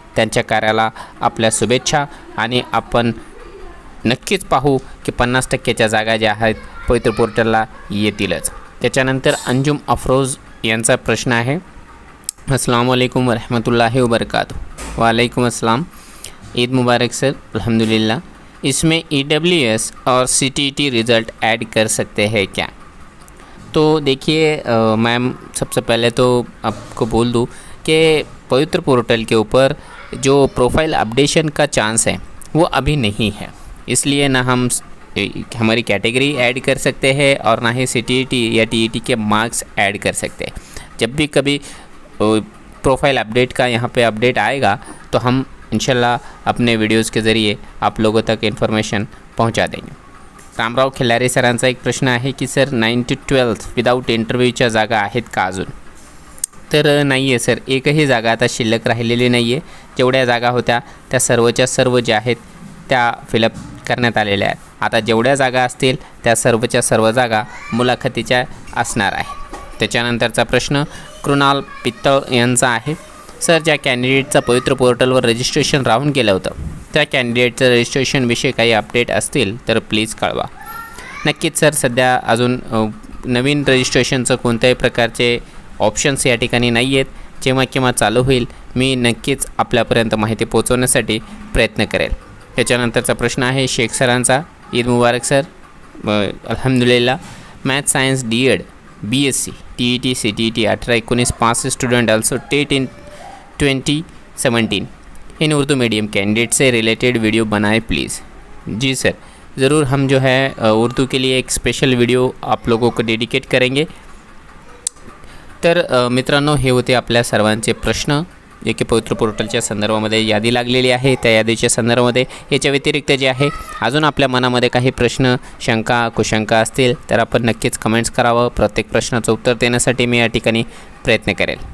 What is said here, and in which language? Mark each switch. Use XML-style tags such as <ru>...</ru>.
<mr>त्यांच्या कार्याला आपल्या शुभेच्छा आणि आपण नक्कीच पाहू की 50%च्या जागा ज्या आहेत पवित्र पोर्टलला येतीलच। त्याच्यानंतर अंजुम अफरोज यांचा प्रश्न आहे, अस्सलाम वालेकुम वरहमतुल्लाहि वबरकातुहू।</mr> <hi>वालेकुम अस्सलाम, ईद मुबारक सर। अल्हम्दुलिल्लाह, इसमें EWS और CTET रिज़ल्ट ऐड कर सकते हैं क्या? तो देखिए मैम, सबसे पहले तो आपको बोल दूँ कि पवित्र पोर्टल के ऊपर जो प्रोफाइल अपडेशन का चांस है वो अभी नहीं है, इसलिए ना हम हमारी कैटेगरी ऐड कर सकते हैं और ना ही CTET या TET के मार्क्स ऐड कर सकते हैं। जब भी कभी प्रोफाइल अपडेट का यहाँ पे अपडेट आएगा तो हम इंशाल्लाह अपने वीडियोज़ के ज़रिए आप लोगों तक इन्फॉर्मेशन पहुँचा देंगे।</hi> <mr>रामराव खिल्लारे सरांचा एक प्रश्न आहे की सर 9 to 12 विदाउट इंटरव्ह्यूच्या जागा आहेत का अजून? तर नाही आहे सर, एकही जागा आता शिल्लक राहिलेली नाही आहे। जेवढ्या जागा होत्या त्या सर्वच्या सर्व ज्या आहेत त्या फिलअप करण्यात आलेल्या आहेत। आता जेवढ्या जागा असतील त्या सर्वच्या सर्व जागा मुलाखतीच्या असणार आहेत। त्याच्यानंतरचा प्रश्न कृणाल पित्तळ यांचा आहे, सर ज्या कॅन्डिडेटचा पवित्र पोर्टलवर रजिस्ट्रेशन राहून गेलं होतं त्या कॅन्डिडेटचं रजिस्ट्रेशनविषयी काही अपडेट असतील तर प्लीज कळवा। नक्कीच सर, सध्या अजून नवीन रजिस्ट्रेशनचं कोणत्याही प्रकारचे ऑप्शन्स या ठिकाणी नाही आहेत। जेव्हा केव्हा चालू होईल मी नक्कीच आपल्यापर्यंत माहिती पोहोचवण्यासाठी प्रयत्न करेल। त्याच्यानंतरचा प्रश्न आहे शेख सरांचा,</mr> <hi>ईद मुबारक सर। अल्हम्दुलिल्लाह, math science DED BSc TET CTET 18-19 पास स्टूडेंट आल्सो टेट इन 2017 इन उर्दू मीडियम कैंडिडेट से रिलेटेड वीडियो बनाए प्लीज़। जी सर, ज़रूर हम जो है उर्दू के लिए एक स्पेशल वीडियो आप लोगों को डेडिकेट करेंगे।</hi> <mr>तर मित्रांनो, हे होते आपल्या सर्वांचे प्रश्न। जे की पवित्र पोर्टलच्या संदर्भामध्ये यादी लागलेली आहे, त्या यादीच्या संदर्भामध्ये याच्या व्यतिरिक्त जे आहे अजून आपल्या मनामध्ये काही प्रश्न, शंका, कुशंका असतील तर आपण नक्कीच कमेंट्स करावं. प्रत्येक प्रश्नाचं उत्तर देण्यासाठी मी या ठिकाणी प्रयत्न करेल.</mr>